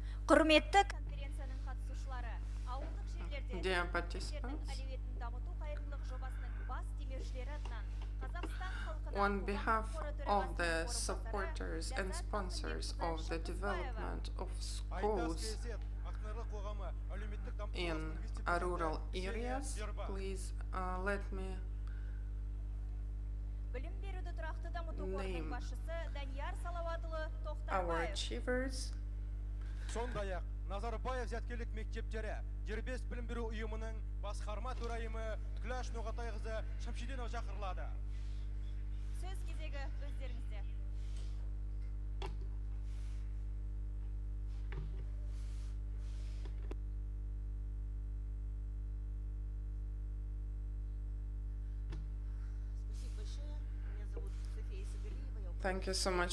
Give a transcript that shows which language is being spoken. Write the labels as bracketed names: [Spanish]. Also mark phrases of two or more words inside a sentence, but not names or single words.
[Kazakh] Құрметті конференцияның қатысушылары, ауылдық жерлерде [English] Dear [Kazakh] жердің [English] participants, [Kazakh] әлеуетін дамыту қайырымдылық жобасының бас демеушілері атынан Қазақстан халқына [English] on behalf [Kazakh] қоры [English] of the [Kazakh] төрағасының [English] supporters and [Kazakh] Ләззат [English] sponsors [Kazakh] Мамытбекқызы [English] of the [Kazakh] Шыңғысбаева. [English] development of [Kazakh] Айтас [English] schools [Kazakh] КСР акционерлік қоғамы әлеуметтік дамыту [English] in [Kazakh] саласының вице-президенті [English] rural [Kazakh] Ксения [English] areas, [Kazakh] Бербак. [English] please let me [Kazakh] Білім беруді тұрақты дамыту қорының [English] name [Kazakh] басшысы Данияр Салауатұлы [English] our [Kazakh] Тоқтарбаев. [English] achievers. [Kazakh] Сондай-ақ Назарбаев зияткерлік мектептері дербес білім беру ұйымының басқарма төрайымы Күләш Ноғатайқызы Шамшидинова шақырылады. Сөз кезегі өздеріңізде. [English] Thank you so much.